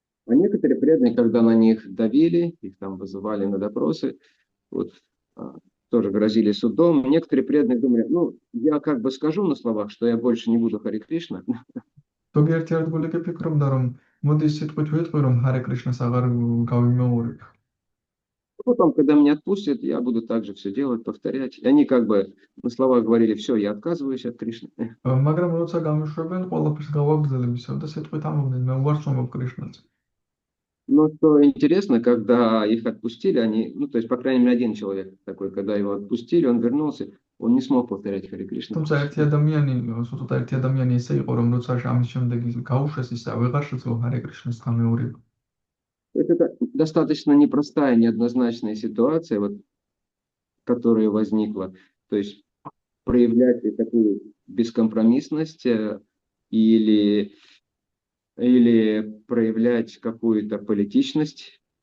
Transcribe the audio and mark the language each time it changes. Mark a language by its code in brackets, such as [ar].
[ru] А некоторые преданные, когда на них давили, их там вызывали на допросы, вот, тоже грозили судом, некоторые преданные думали, ну, я как бы скажу на словах, что я больше не буду Харе Кришна. [ka] ზოგიერთი ერთგულიკი ფიქრობდა, რომ მოდი სიტყვით ვიტყვი, რომ ჰარე კრიშნას აღარ გავიმეორებ. [ru] Потом, когда меня отпустят, я буду также все делать, повторять. И они как бы на словах говорили, все, я отказываюсь от Кришны. [ka] მაგრამ როცა გამიშვებენ, ყველაფერს გავაგრძელებისო და სიტყვით ამბობდნენ, მე უარს ვამბობ კრიშნას. [ru] Но что интересно, когда их отпустили, они, ну, то есть, по крайней мере, один человек такой, когда его отпустили, он вернулся, он не смог повторять Харе Кришна. [ka] თუმცა ერთი ადამიანი, სულთა ერთი ადამიანი ესე იყო, რომ როცა ამის შემდეგ გაუშვეს ისა, ვეღარ შეძლო ჰარე კრიშნას გამეორება. [ru] Это достаточно непростая, неоднозначная ситуация, вот, которая возникла. То есть проявлять такую бескомпромиссность или проявлять какую-то политичность.